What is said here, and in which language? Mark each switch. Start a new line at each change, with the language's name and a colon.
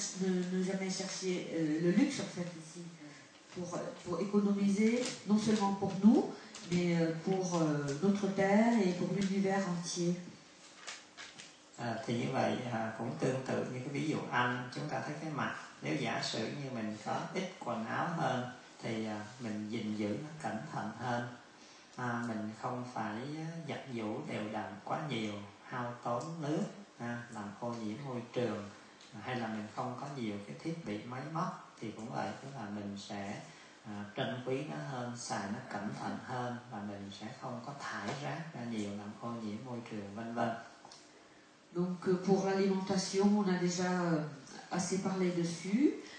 French: Ne jamais chercher le luxe en fait ici, pour économiser non seulement pour nous, mais pour notre terre et pour l'univers entier.
Vietnamese: Thì như vậy cũng tương tự như cái ví dụ ăn, chúng ta thấy cái mặt, nếu giả sử như mình có ít quần áo hơn thì mình gìn giữ nó cẩn thận hơn, mình không phải giặt giũ đều đặn quá nhiều, hao tốn nước, làm ô nhiễm môi trường, hay là mình không có nhiều cái thiết bị máy móc thì cũng vậy, tức là mình sẽ trân quý nó hơn, xài nó cẩn thận hơn, và mình sẽ không có thải rác ra nhiều làm ô nhiễm môi trường, vân vân.
French: Donc pour l'alimentation, on a déjà assez parlé dessus.